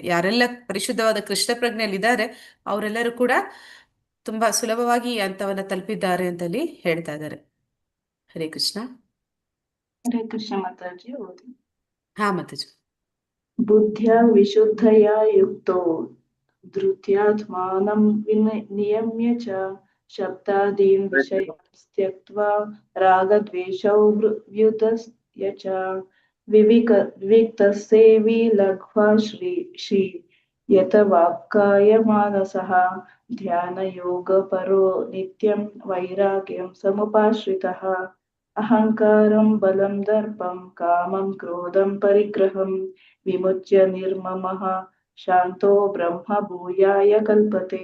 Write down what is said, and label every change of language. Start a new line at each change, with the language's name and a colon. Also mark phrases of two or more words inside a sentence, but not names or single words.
Kannada: ಯಾರೆಲ್ಲ ಪರಿಶುದ್ಧವಾದ ಕೃಷ್ಣ ಪ್ರಜ್ಞೆಯಲ್ಲಿದ್ದಾರೆ ಅವರೆಲ್ಲರೂ ಕೂಡ ತುಂಬಾ ಸುಲಭವಾಗಿ ಈ ಹಂತವನ್ನ ತಲುಪಿದ್ದಾರೆ ಅಂತಲ್ಲಿ ಹೇಳ್ತಾ ಇದ್ದಾರೆ. ಹರೇ ಕೃಷ್ಣ. ಹರೇ ಕೃಷ್ಣ ಮಾತಾಜಿ ಓದಿ. ಮಾತಾಜಿ.
Sanskrit: ಬುದ್ಧಿಯ ವಿಶುದ್ಧಯ ಯುಕ್ತೋ ಧೃತ್ಯಾತ್ಮಾನಂ ನಿಯಮ್ಯ ಚ ಶಬ್ದಾದೀನ್ ವಿಷಯಾನ್ ತ್ಯಕ್ತ್ವಾ ರಾಗದ್ವೇಷೌ ವ್ಯುತಸ್ಯ ಚ ವಿವಿಕ್ತಸೇವಿ ಲಘ್ವಾ ಶ್ರೀ ಯತ ವಾಕ್ಕಾಯ ಮಾನಸಃ ಧ್ಯಾನ ಯೋಗ ಪರೋ ನಿತ್ಯಂ ವೈರಾಗ್ಯಂ ಸಮುಪಾಶ್ರಿತಃ ಅಹಂಕಾರಂ ಬಲಂ ದರ್ಪಂ ಕಾಮಂ ಕ್ರೋಧಂ ಪರಿಗ್ರಹಂ ವಿಮುಚ್ಯ ನಿರ್ಮಮಃ ಶಾಂತೋ ಬ್ರಹ್ಮ ಭೂಯಾಯ ಕಲ್ಪತೆ.